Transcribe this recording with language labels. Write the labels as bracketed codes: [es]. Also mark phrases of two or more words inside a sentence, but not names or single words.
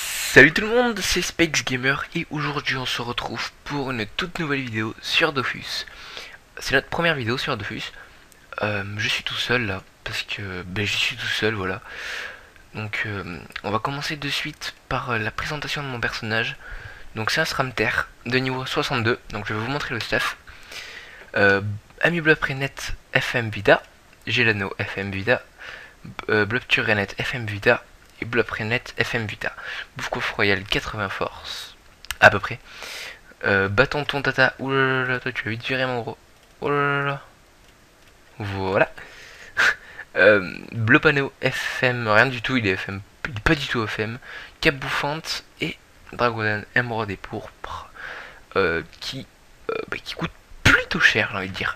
[fr] Salut tout le monde, c'est Specs Gamer et aujourd'hui on se retrouve pour une toute nouvelle vidéo sur Dofus. C'est notre première vidéo sur Dofus. Je suis tout seul là, parce que je suis tout seul, voilà. Donc on va commencer de suite par la présentation de mon personnage. Donc c'est un Sramter de niveau 62, donc je vais vous montrer le stuff. Amibloprenet FM Vida, Gelano FM Vida, Blobturenet FM Vida et Blobrenet FM Vita. Bouffe Royal 80 force, à peu près. Bâton ton tata, oulala, toi tu vas vite virer mon gros. Oulala. Voilà. Blopano FM, rien du tout, il est FM, il est pas du tout FM. Cap bouffante et Dragonan Emerald et pourpre, qui coûte plutôt cher, j'ai envie de dire.